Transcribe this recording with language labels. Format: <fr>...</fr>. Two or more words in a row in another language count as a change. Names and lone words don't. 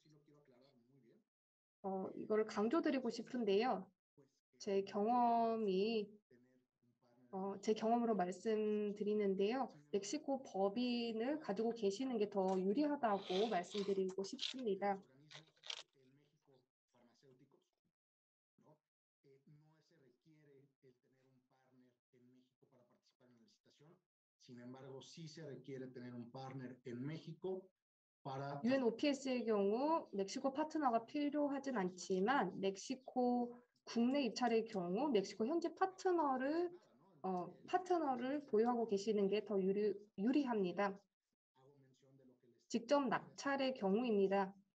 <ko>이거를 강조드리고 싶은데요. 제 경험으로 말씀드리는데요. 멕시코 법인을 가지고 계시는 게 더 유리하다고 말씀드리고 싶습니다.</ko> <es>Sin embargo, sí se requiere tener un partner en México para</es> <ko>UNOPS의 경우 멕시코 파트너가 필요하진 않지만 멕시코 국내 입찰의 경우 멕시코 현지 파트너를 보유하고 계시는 게 더 유리합니다. 직접 낙찰의 경우입니다.</ko>